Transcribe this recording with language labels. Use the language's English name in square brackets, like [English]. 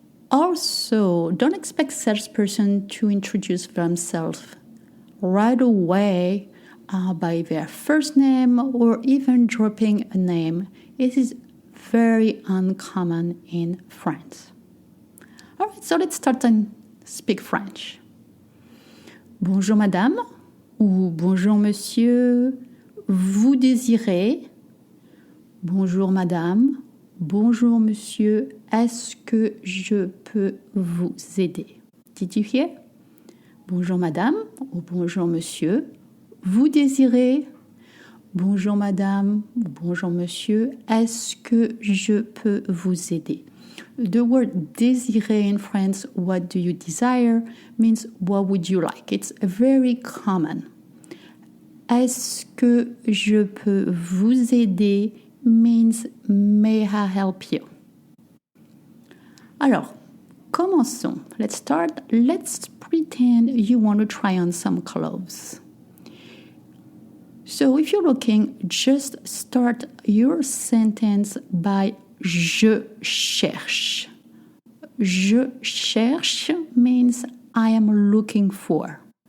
[English] Also, don't expect salesperson to introduce themselves right away by their first name or even dropping a name. It is very uncommon in France. All right, so let's start and speak French. [French] Bonjour madame ou bonjour monsieur, vous désirez? Bonjour madame, bonjour monsieur, est-ce que je peux vous aider? [English] Did you hear? [French] Bonjour madame ou bonjour monsieur, vous désirez? Bonjour madame ou bonjour monsieur, est-ce que je peux vous aider? [English] The word désirer in France, what do you desire, means what would you like. It's very common. [French] Est-ce que je peux vous aider [English] means may I help you? [French] Alors, commençons. [English] Let's start. Let's pretend you want to try on some clothes. So if you're looking, just start your sentence by [French] je cherche. Je cherche [English] means I am looking for.